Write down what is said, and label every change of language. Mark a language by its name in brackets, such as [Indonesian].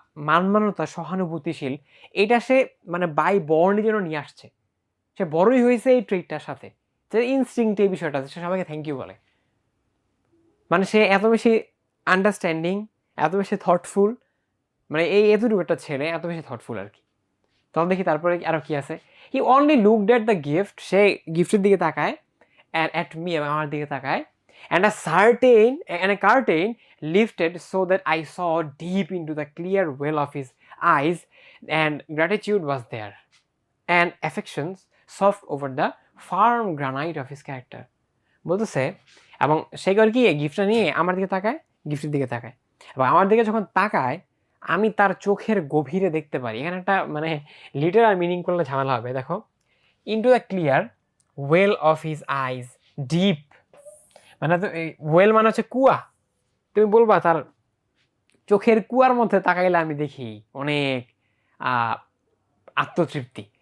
[Bangla] মানমানতা, সহানুভূতিশীল, এটা সে মানে বাই বর্ণই যেন নিয়ে আসছে, সে বড়ই হয়েছে এই ট্রিটটার সাথে, যে ইনস্টিংক্ট এই বিষয়টা সে সবাইকে থ্যাংক ইউ বলে, মানে সে এত বেশি আন্ডারস্ট্যান্ডিং, এত বেশি থটফুল, মানে এই এতটুকু একটা ছেলে এত বেশি থটফুল আর কি। [English] তখন দেখি তারপরে আরও কি আছে, he only looked at the gift, [Bangla] সে গিফটের দিকে তাকায়, [English] and at me, [Bangla] এবং আমার দিকে তাকায়, [English] And a curtain lifted so that I saw deep into the clear well of his eyes, and gratitude was there, and affections soft over the firm granite of his character. [Bangla] বলতেছে, এবং সে করে কি গিফটটা নিয়ে আমার দিকে তাকায়, গিফটের দিকে তাকায়, এবং আমার দিকে যখন তাকায় আমি তার চোখের গভীরে দেখতে পারি। এখানে একটা মানে লিটারাল মিনিং করলে ঝামেলা হবে। দেখো, [English] into the clear well of his eyes, [Bangla] deep মানে ওয়েল মানে হচ্ছে কুয়া, তুমি বলবা তার চোখের কুয়ার মধ্যে তাকাইলে আমি দেখি অনেক আত্মতৃপ্তি।